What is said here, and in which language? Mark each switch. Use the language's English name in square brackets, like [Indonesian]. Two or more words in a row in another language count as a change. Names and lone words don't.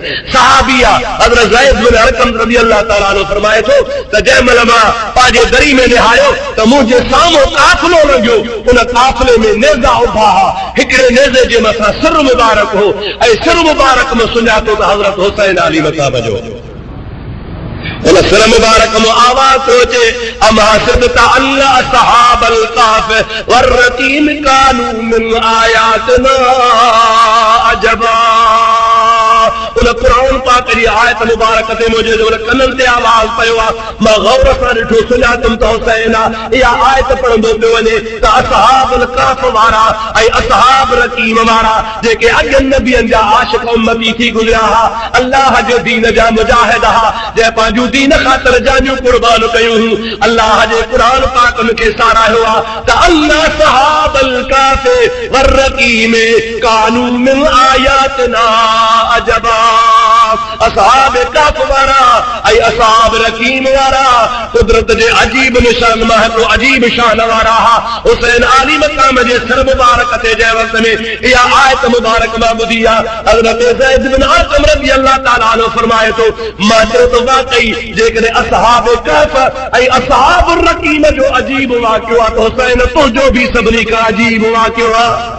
[Sindhi] सहाबी आहे हज़रत ज़ैद बिन अरक़म [Arabic] رضي الله تعالى عنه [Sindhi] फरमाए थो त जंहिं महिल मां पंहिंजे दरी में निहारियो त मुंहिंजे साम्हूं काफ़िलो लॻियो, उन काफ़िले में नेज़ा उभा हुआ, हिकिड़े नेज़े जे मथां सिर मुबारक हो ऐं सिर मुबारक में सुञातो त हज़रत हुसैन अली मक़ाम जो। उन सिर मुबारक में आवाज़ थो अचे, [Arabic] أم حسبت أن أصحاب الكهف والرقيم كانوا من آياتنا عجبا. [Sindhi] उन क़ुरान पाक जी आयत मुबारक ते मुंहिंजे कननि ते आवाज़ पियो आहे, मां गौर सां ॾिठो, सुञातमि त हुसैन आहे। इहा आयत पढ़ंदो पियो वञे त असहाबुल कहफ वारा ऐं असहाब रकीम वारा जेके अॻियनि नबियनि जा आशिक़ उम्मती थी गुज़रिया हुआ, अल्लाह जे दीन जा मुजाहिद हुआ, जंहिं पंहिंजूं दीन ख़ातिर जानियूं कुर्बान कयूं हुयूं। अल्लाह जे क़ुरान पाक मूंखे साराहियो आहे त अल्लाह [Arabic] أصحاب الكهف والرقيم كانوا من آياتنا عجبا. [Sindhi] असहाब कहफ वारा ऐं असहाब रकीम वारा कुदरत जे अजीब निशान मां हिकिड़ो अजीब शान वारा हुआ। हुसैन आली मक़ाम जे सिर मुबारक ते जंहिं वक़्त में इहा आयत मुबारक मां ॿुधी आहे, हज़रत ज़ैद बिन अरक़म [Arabic] رضي الله تعالى عنه [Sindhi] फरमाए थो, मां चयो त वाक़ई जेकॾहिं असहाब कहफ ऐं असहाब रकीम जो अजीब वाक़ियो आहे त हुसैन तुंहिंजो बि सभिनी खां अजीब वाक़ियो आहे।